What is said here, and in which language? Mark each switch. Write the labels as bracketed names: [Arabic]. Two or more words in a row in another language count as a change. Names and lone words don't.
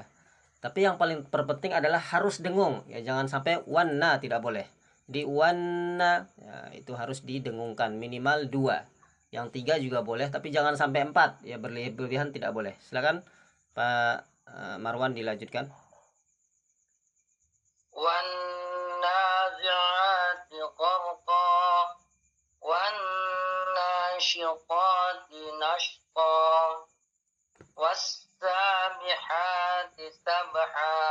[Indonesian] Tapi yang paling terpenting adalah harus dengung. Ya, jangan sampai wanna, tidak boleh. Di wanna ya, itu harus didengungkan minimal 2. Yang 3 juga boleh, tapi jangan sampai 4. Ya, berlebihan tidak boleh. Silakan Pak Marwan dilanjutkan. [Arabic] والنازعات غرقا. والناشطات نشطا. والسابحات سبحا.